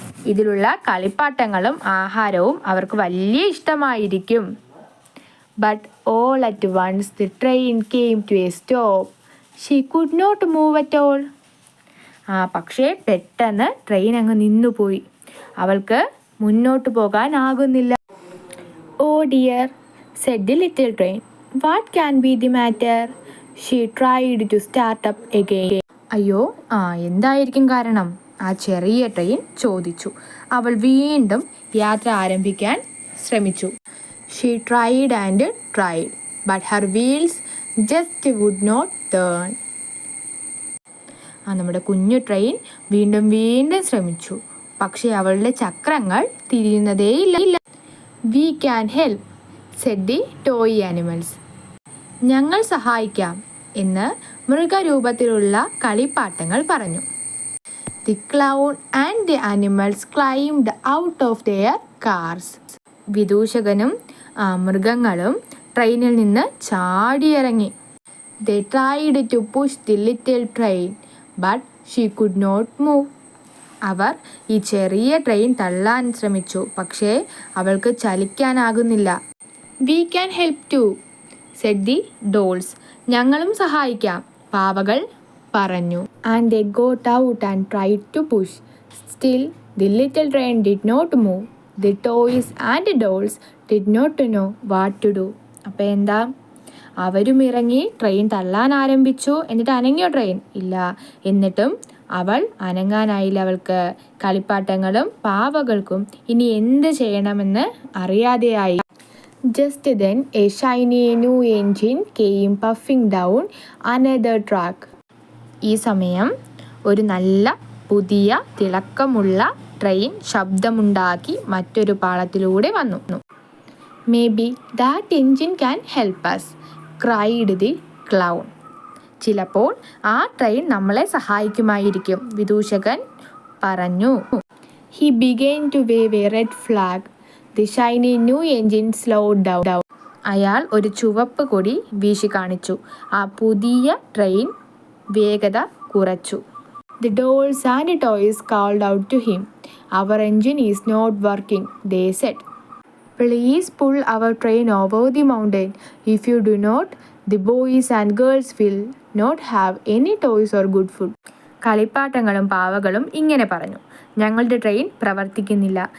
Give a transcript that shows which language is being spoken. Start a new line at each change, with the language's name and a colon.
Malayalam: ഇതിലുള്ള കളിപ്പാട്ടങ്ങളും ആഹാരവും അവർക്ക് വലിയ ഇഷ്ടമായിരിക്കും.
English: But all at once the train came to a stop. She could not move at all.
Malayalam: പക്ഷേ പെട്ടെന്ന് ട്രെയിൻ അങ്ങ് നിന്നുപോയി. അവൾക്ക് മുന്നോട്ട് പോകാനാകുന്നില്ല.
English: Oh dear, said the little train. What can be the matter? She tried to start up again.
Malayalam: അയ്യോ, എന്തായിരിക്കും കാരണം? ആ ചെറിയ ട്രെയിൻ ചോദിച്ചു. അവൾ വീണ്ടും യാത്ര ആരംഭിക്കാൻ ശ്രമിച്ചു.
English: She tried and tried, but her wheels just would not turn.
Malayalam: നമ്മുടെ കുഞ്ഞു ട്രെയിൻ വീണ്ടും വീണ്ടും ശ്രമിച്ചു. പക്ഷേ അവളുടെ ചക്രങ്ങൾ തിരിയുന്നതേയില്ല.
English: We can help, said the toy animals.
Malayalam: ഞങ്ങൾ സഹായിക്കാം എന്ന് മൃഗരൂപത്തിലുള്ള കളിപ്പാട്ടങ്ങൾ പറഞ്ഞു.
English: The clown and the animals climbed out of their cars.
Malayalam: വിദൂഷകനും മൃഗങ്ങളും ട്രെയിനിൽ നിന്ന് ചാടിയിറങ്ങി.
English: They tried to push the little train, but she could not move.
Malayalam: അവർ ഈ ചെറിയ ട്രെയിൻ തള്ളാൻ ശ്രമിച്ചു, പക്ഷേ അവൾക്ക് ചലിക്കാനാകുന്നില്ല.
English: We can help too, said the dolls.
Malayalam: ഞങ്ങളും സഹായിക്കാം, പാവകൾ പറഞ്ഞു.
English: And they got out and tried to push. Still, the little train did not move. The toys and the dolls did not know what to do.
Malayalam: അപ്പോൾ എന്താ? അവരും ഇറങ്ങി train തള്ളാൻ ആരംഭിച്ചു. എന്നിട്ട് അനങ്ങിയോ ട്രെയിൻ? ഇല്ല. എന്നിട്ടും അവൾ അനങ്ങാനായില്ല. അവൾക്ക് കളിപ്പാട്ടങ്ങളും പാവകൾക്കും ഇനി എന്ത് ചെയ്യണമെന്ന് അറിയാതെയായി.
English: Just then a shiny new engine came puffing down another track.
Malayalam: ഈ സമയം ഒരു നല്ല പുതിയ തിളക്കമുള്ള ട്രെയിൻ ശബ്ദമുണ്ടാക്കി മറ്റൊരു പാളത്തിലൂടെ വന്നു.
English: Maybe that engine can help us, cried the clown.
Malayalam: ചിലപ്പോൾ ആ ട്രെയിൻ നമ്മളെ സഹായിക്കുമായിരിക്കും, വിദൂഷകൻ പറഞ്ഞു.
English: He began to wave a red flag. The shiny new engine slowed down.
Malayalam: അയാൾ ഒരു ചുവപ്പ് കൊടി വീശി കാണിച്ചു. ആ പുതിയ ട്രെയിൻ വേഗത കുറച്ചു.
English: The dolls and toys called out to him. Our engine is not working, they said. Please pull our train over the mountain. If you do not, the boys and girls will not have any toys or good food.
Malayalam: കളിപ്പാട്ടങ്ങളും പാവകളും ഇങ്ങനെ പറഞ്ഞു. ഞങ്ങളുടെ train പ്രവർത്തിക്കുന്നില്ല.